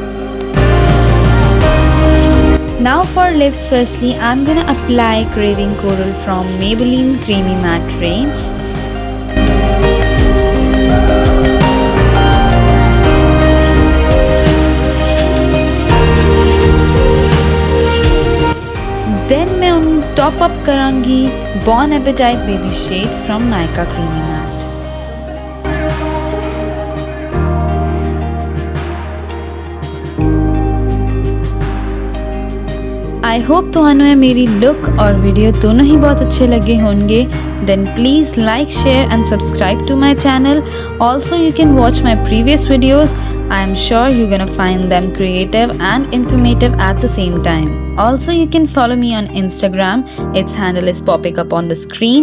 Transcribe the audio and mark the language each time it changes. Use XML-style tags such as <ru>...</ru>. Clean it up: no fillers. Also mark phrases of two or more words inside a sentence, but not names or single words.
<en>Now for lips, firstly I'm gonna apply Craving Coral from Maybelline Creamy Matte range.</en> <pa>Then ਮੈਂ ਉਨ</pa> <en>top up</en> <pa>करांगी Bon Appetit Baby Shade from Nykaa Creamy Matte.</pa> <en>I hope</en> <pa>ਤੁਹਾਨੂੰ ਇਹ ਮੇਰੀ ਲੁੱਕ ਔਰ ਵੀਡੀਓ ਦੋਨੋਂ ਹੀ ਬਹੁਤ ਅੱਛੇ ਲੱਗੇ ਹੋਣਗੇ।</pa> <en>Then please like, share and subscribe to my channel. Also you can watch my previous videos. I am sure you're gonna find them creative and informative at the same time. Also you can follow me on Instagram. Its handle is popping up on the screen.</en>